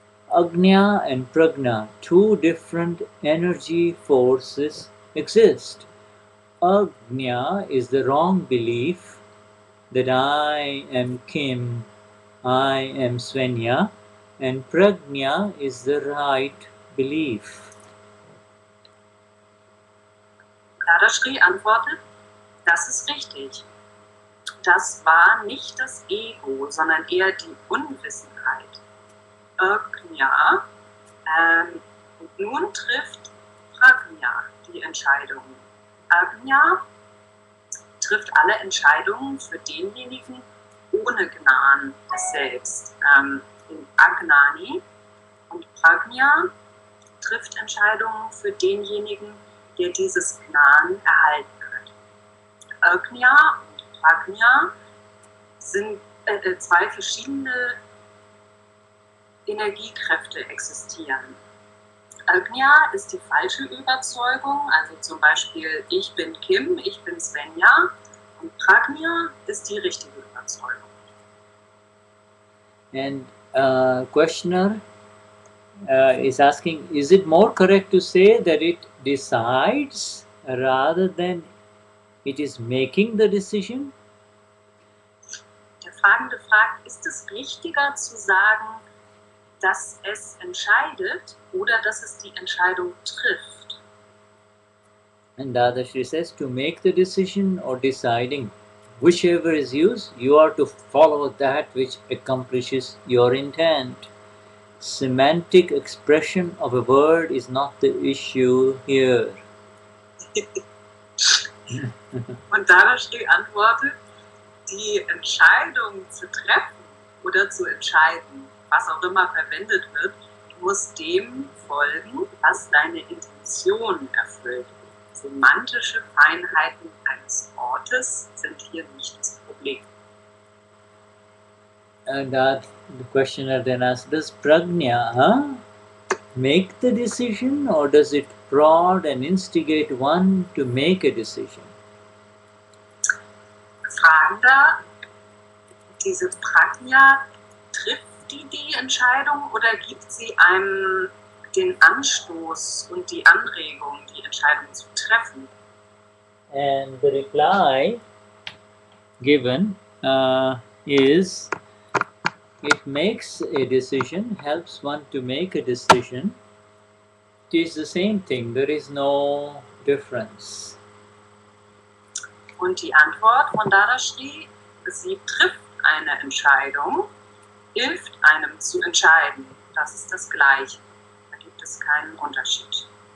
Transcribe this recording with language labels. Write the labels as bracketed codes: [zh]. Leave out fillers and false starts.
[en] Agnya and Prajna, two different energy forces exist. Agnya is the wrong belief that I am Kim, I am Svenya, and Prajna is the right belief. [de] Dadashri antwortet, das ist richtig. Das war nicht das Ego, sondern eher die Unwissenheit. Agnya, und nun trifft Prajna die Entscheidungen. Agnya trifft alle Entscheidungen für denjenigen ohne Gnan des Selbst, den Agnani, und Prajna trifft Entscheidungen für denjenigen, der dieses Gnan erhalten hat. Agnya und Prajna sind zwei verschiedene Energiekräfte existieren. Agnya ist die falsche Überzeugung, also zum Beispiel ich bin Kim, ich bin Svenja, und Prajna ist die richtige Überzeugung. [en] And questioner is asking, is it more correct to say that it decides rather than it is making the decision? [de] Der Fragende fragt, ist es richtiger zu sagen, dass es entscheidet oder dass es die Entscheidung trifft? [en] And Dadashri says, to make the decision or deciding, whichever is used, you are to follow that which accomplishes your intent. Semantic expression of a word is not the issue here. [de] Und Dadashri antwortet, die Entscheidung zu treffen oder zu entscheiden, was auch immer verwendet wird, muss dem folgen, was deine Intention erfüllt. Semantische Feinheiten eines Wortes sind hier nicht das Problem. [en] And the questioner then asks, does Prajna make the decision, or does it prod and instigate one to make a decision? [de] Fragender, diese Prajna, trifft die Entscheidung oder gibt sie einem den Anstoß und die Anregung, die Entscheidung zu treffen? [en] And the reply given is, it makes a decision, helps one to make a decision. It is the same thing, there is no difference. [de] Und die Antwort von Dadashri, sie trifft eine Entscheidung, hilft einem zu entscheiden. Das ist das Gleiche. Da gibt es keinen Unterschied.